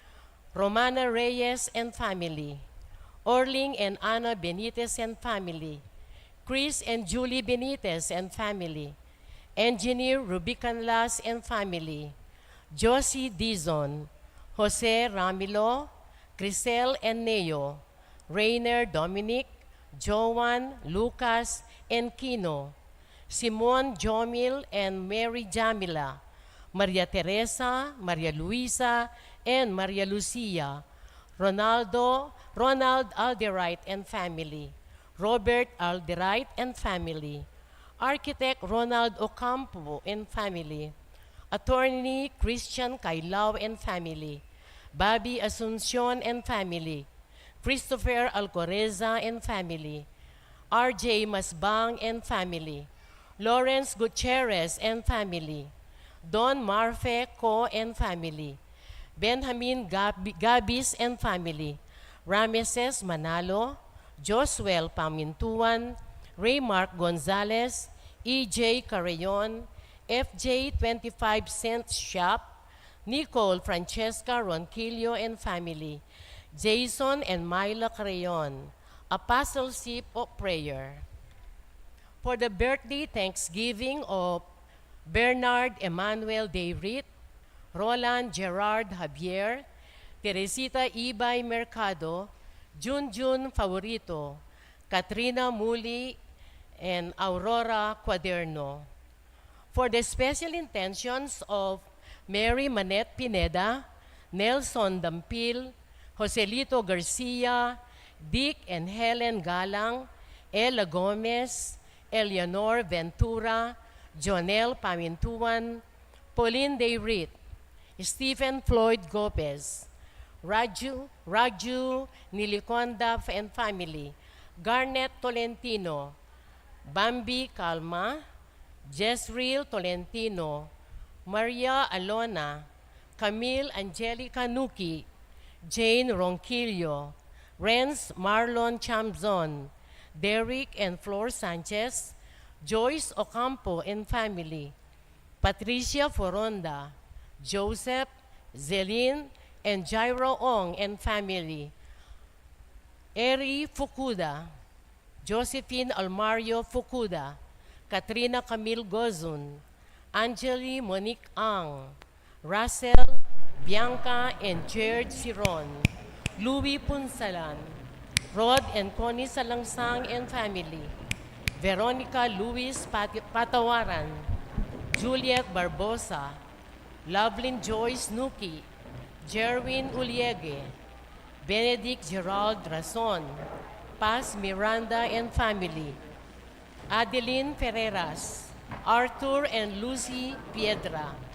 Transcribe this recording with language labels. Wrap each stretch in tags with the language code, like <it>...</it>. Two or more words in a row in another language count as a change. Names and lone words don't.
<en>Romana Reyes and family, Orling and Ana Benitez and family, Chris and Julie Benitez and family, Engineer Rubican Las and family, Josie Dizon, Jose Ramilo, Crisel and Neo, Rainer Dominic, Joan, Lucas, and Kino, Simon Jomil and Mary Jamila, Maria Teresa, Maria Luisa, and Maria Lucia, Ronald Alderite and family, Robert Alderite and family, Architect Ronald Ocampo and family, Attorney Christian Kailao and family, Bobby Asuncion and family, Christopher Alcoreza and family, RJ Masbang and family, Lawrence Gutierrez and family, Don Marfe Co and family, Benjamin Gabis and family, Rameses Manalo, Josuel Pamintuan, Raymark Gonzalez, EJ Carreon, FJ 25 Cent Shop, Nicole Francesca Ronquillo and family, Jason and Myla Carreon, Apostleship of Prayer. For the birthday thanksgiving of Bernard Emmanuel Dayrit, Roland Gerard Javier, Teresita Ibay Mercado, Junjun Favorito, Katrina Muli, and Aurora Cuaderno. For the special intentions of Mary Manette Pineda, Nelson Dampil, Joselito Garcia, Dick and Helen Galang, Ella Gomez, Eleanor Ventura, Jonel Pamintuan, Pauline Dayrit, Stephen Floyd Gopez, Raju Niliconda and family, Garnet Tolentino, Bambi Calma, Jezreel Tolentino, Maria Alona, Camille Angelica Nuki, Jane Ronquillo, Renz Marlon Chamzon, Derek and Flor Sanchez, Joyce Ocampo and family, Patricia Foronda, Joseph, Zelin, and Jairo Ong and family, Eri Fukuda, Josephine Almario Fukuda, Katrina Camille Gozun, Angeli Monique Ang, Russell, Bianca and Jared Siron, Louis Punsalan, Rod and Connie Salangsang and family, Veronica Luis Patawaran, Juliet Barbosa, Lovelyn Joyce Nuki, Jerwin Uliege, Benedict Gerald Rason, Paz Miranda and family, Adeline Ferreras, Arthur and Lucy Piedra,</en>